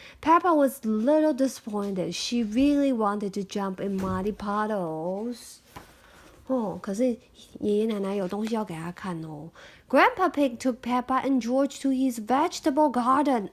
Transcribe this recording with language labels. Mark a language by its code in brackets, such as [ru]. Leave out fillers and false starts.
[en] Peppa was a little disappointed. She really wanted to jump in muddy puddles. [zh] 可是爷爷奶奶有东西要给他看哦。 [en] Grandpa Pig took Peppa and George to his vegetable garden.